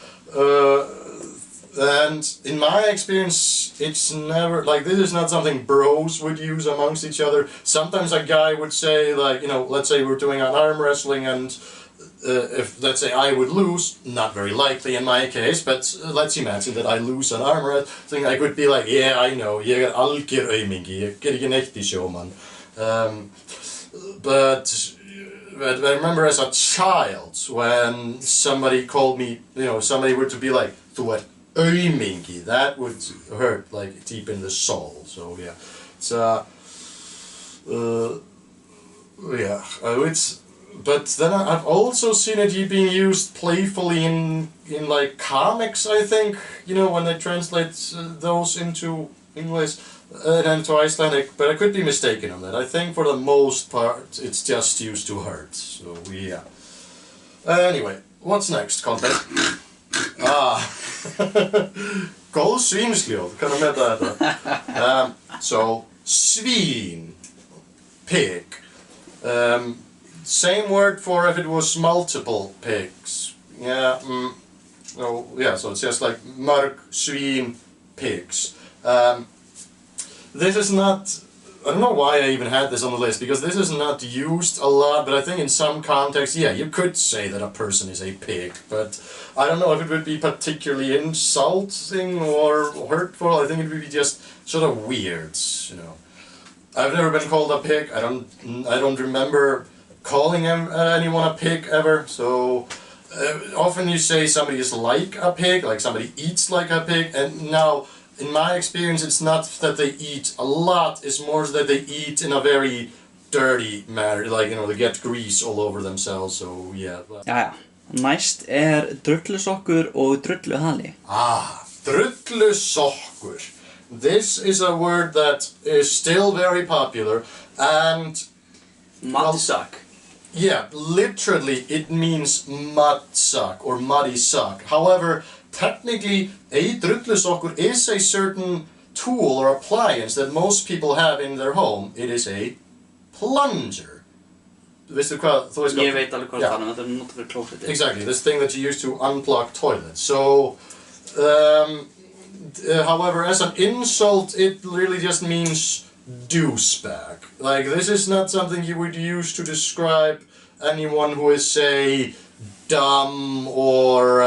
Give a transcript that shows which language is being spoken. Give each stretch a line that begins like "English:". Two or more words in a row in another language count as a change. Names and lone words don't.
English: And in my experience, it's never, like, this is not something bros would use amongst each other. Sometimes a guy would say, like, you know, let's say we're doing an arm wrestling, and if, let's say, I would lose, not very likely in my case, but let's imagine that I lose an arm wrestling, I could be like, yeah, I know,
Icelandic: ég algjör aumingi, ég ger ekki neitt í sjómann.
English: But I remember as a child, when somebody called me, you know, somebody were to be like,
Icelandic: þú ert aumingi,
English: that would hurt, like, deep in the soul. So yeah, it's but then I've also seen it being used playfully in like comics, I think, you know, when they translate those into English and into Icelandic, but I could be mistaken on that. I think for the most part it's just used to hurt, so yeah. Anyway, what's next, content?
Icelandic: Góð svínsljóð, kann að meta þetta.
English: So, svín, pig. Same word for if it was multiple pigs. Yeah, oh, yeah, so it's just like
Icelandic: mörg svín,
English: pigs. This is not, I don't know why I even had this on the list, because this is not used a lot, but I think in some contexts, yeah, you could say that a person is a pig, but I don't know if it would be particularly insulting or hurtful. I think it would be just sort of weird, you know. I've never been called a pig. I don't remember calling anyone a pig ever, so often you say somebody is like a pig, like somebody eats like a pig, and now, in my experience, it's not that they eat a lot, it's more that they eat in a very dirty manner, like, you know, they get grease all over themselves, so yeah.
Icelandic: Jæja, næst drullusokkur og drulluhali. Drullusokkur.
English: This is a word that is still very popular, and... Muddy sock. Yeah, literally it means mud sock or muddy sock. However, technically, a drullusokkur is a certain tool or appliance that most people have in their home. It is a plunger.
Icelandic: Veistu hvað, þú veist hvað? Ég veit alveg hvað það er, þetta notar fyrir klósettið.
English: Exactly, this thing that you use to unclog toilets. So, however, as an insult, it really just means douchebag. Like, this is not something you would use to describe anyone who is, say, dumb or...